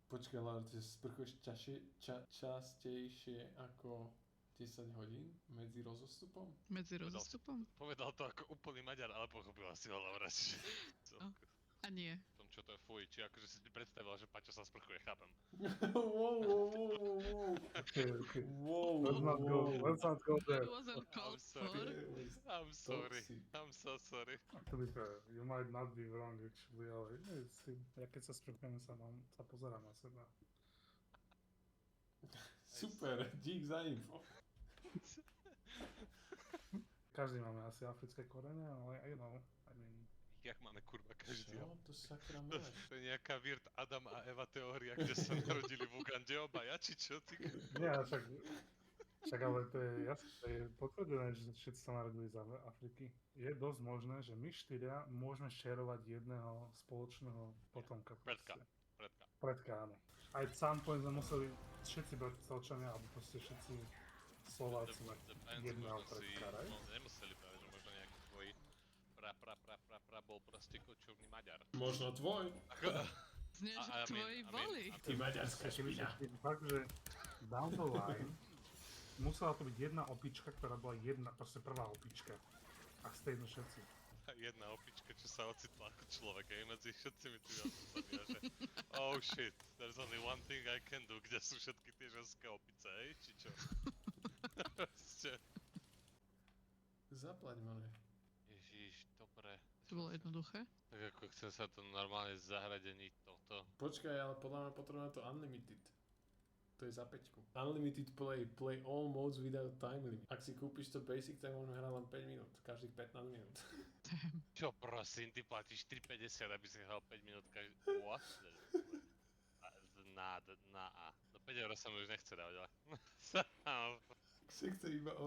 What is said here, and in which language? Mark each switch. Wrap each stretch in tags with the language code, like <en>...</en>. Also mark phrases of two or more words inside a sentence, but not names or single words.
<sk>Počkaj, Lár, ty sprchuješ častejšie ako 10 hodín medzi rozostupom? Medzi rozostupom? Povedal to ako úplný Maďar, ale pochopila si ho, Laura, čiže... A nie. V tom, čo to je fuj, či akože si ti predstavila, že Paťo sa sprchuje, chápem.</sk> <en>Wow. Okay. Wow, Let's not go there. It wasn't called for. I'm sorry. Toxic. I'm so sorry. To be fair, you might not be wrong actually,</en> <sk>ale ja keď sa sprchujem, sa pozerám na seba. Super, dík za info. Každý máme asi africké korene, ale</sk> <en>you know, I mean...</en> <sk>Jak máme kurva každý? Čo to sakra máš? To je nejaká Weird Adam a Eva teória, kde sa narodili v Ugande obaja, či čo ty? Nie, však ale to je jasné, to je potvrdené, že všetci sa narodili z Afriky. Je dosť možné, že my štyria môžeme šerovať jedného spoločného potomka. Predka. proste. Predka. Predka, áno. Aj sám point sme museli všetci Bratislavčania, alebo proste všetci Slováci mať jedného predka, right? No, nemuseli práve, že možno nejaký tvoj bol proste kočovný Maďar. Možno tvoj. Znie, že</sk> <en>I mean,</en> <sk>tvoji boli. Ty maďarská špina. Fakt, že</sk> <en>down the line</en> <sk>musela to byť jedna opička, ktorá bola jedna, proste prvá opička. A stejno všetci. Jedna opička, čo sa ocitla ako človek, aj medzi všetcimi tými opisami, že</sk> <en>oh shit, there's only one thing I can do,</en> <sk>kde sú všetky tie ženské opice, hej, či čo? Proste. Zaplať, mane. Ježiš, dobre. To bolo jednoduché. Tak ako chcem sa to normálne zahradeniť toto. Počkaj, ale podľa mňa potrebujeme to unlimited. To je za 5.</sk> <en>Unlimited play all modes without time limit.</en> <sk>Ak si kúpiš to basic, tak môžeme hrať len 5 minút, každých 15 minút. Čo prosím, ty platíš 3,50, aby si hral 5 minút každý...</sk> <en>What?</en> <sk>Do 5 € sa mi už nechce dávať, ale... Si chce iba o</sk>